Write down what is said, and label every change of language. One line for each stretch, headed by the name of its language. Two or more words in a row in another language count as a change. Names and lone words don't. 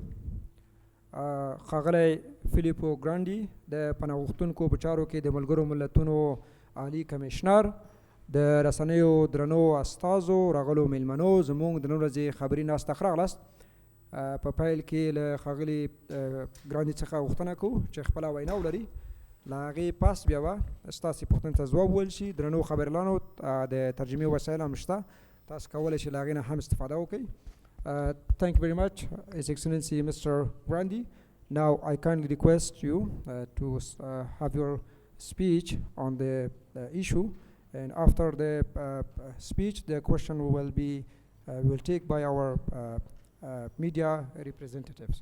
Pashto: ښاغلی فیلیپو ګرانډي د پناغوښتونکو په چارو کې د ملګرو ملتونو عالي کمېشنر، د رسنیو درنو استازو، راغلو میلمنو، زموږ د نن ورځې خبري ناسته ښه راغلاست. په پیل کې له ښاغلي ګرانډي څخه غوښتنه کوو چې خپله وینا ولري، له هغې پس بیا به ستاسې پوښتنې ته ځواب وویل شي. درنو خبریالانو د ترجمې وسایل هم شته، تاسو کولی شئ له هغې نه هم استفاده وکړئ.
English: Thank you very much, His Excellency Mr. Grandi. Now I kindly request you to have your speech on the issue, and after the speech, the question will take by our media representatives.